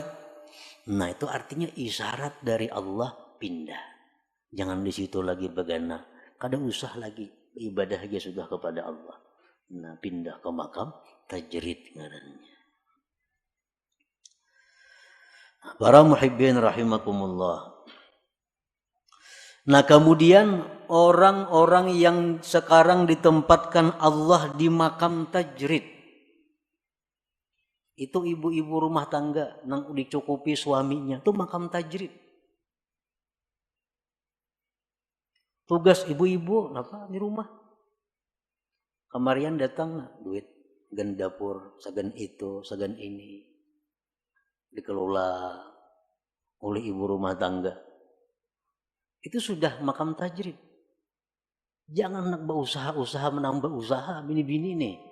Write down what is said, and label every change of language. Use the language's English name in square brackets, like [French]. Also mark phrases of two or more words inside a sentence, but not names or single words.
[Indonesian] Nah, itu artinya isyarat dari Allah pindah. [Banjar] Jangan di situ lagi begana. Kada usah lagi ibadah aja sudah kepada Allah. [Indonesian] Nah, pindah ke makam tajrid ngarannya. Para [Arabic] محبين رحمكم الله. [Indonesian] Nah, kemudian orang-orang yang sekarang ditempatkan Allah di makam tajrid, itu ibu-ibu rumah tangga nang dicukupi suaminya, itu makam tajrid. Tugas ibu-ibu apa di rumah? [Banjar] Kemarian datang duit gen dapur, sagan itu, sagan ini dikelola oleh ibu rumah tangga. [Indonesian] Itu sudah makam tajrid. [Banjar] Jangan nak berusaha menambah usaha bini-bini nih.